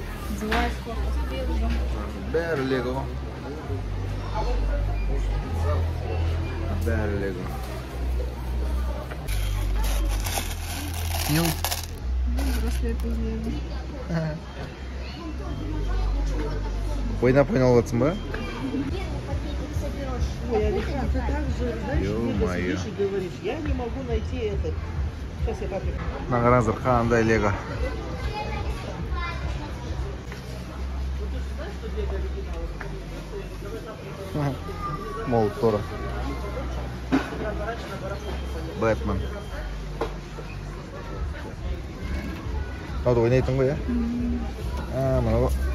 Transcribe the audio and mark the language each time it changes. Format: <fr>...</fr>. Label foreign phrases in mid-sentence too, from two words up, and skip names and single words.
<kk>Бәрі Лего. Бәрі Лего. Ойнап жатсың ба? Ой,</kk> <ru>Александр, ты так же, знаешь, Ё-моё. говоришь, я не могу найти этот. Сейчас я папе.</ru> <kk>Қараңыздар, қандай Лего. Мол, Тора. Бэтмен. Мынауды ойнайтын ғой, е? Мынау.</kk>